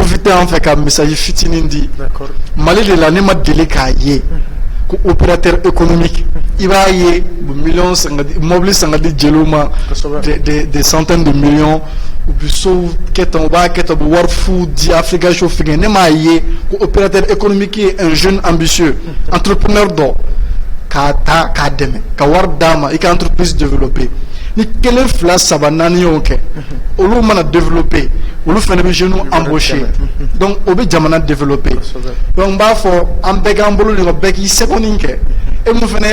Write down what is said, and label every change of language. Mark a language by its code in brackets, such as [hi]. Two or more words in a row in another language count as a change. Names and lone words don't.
[bm] profiter an fɛ ka message fitinin di Mali de la ne ma deli k'a ye ko [fr] opérateur économique [bm] i b'a ye millions mobili san ka di jeliw ma [fr] des centaines de millions [bm] u bɛ sow kɛ tan u b'a kɛ tan u bɛ wari fu di Africa Show fɛngɛ ne m'a ye ko [fr] opérateur économique [bm] ye [fr] un jeune ambitieux entrepreneur [bm] dɔ k'a ta k'a dɛmɛ ka wari d'a ma i ka entreprise développer ni kelen fila saba naani y'o kɛ olu mana développer olu fana bɛ [fr] jeunes embaucher [bm] donc o bɛ jamana développer donc n b'a fɔ an bɛɛ k'an bolo ɲɔgɔn bɛɛ k'i sɛbɛnni kɛ e mun fana ye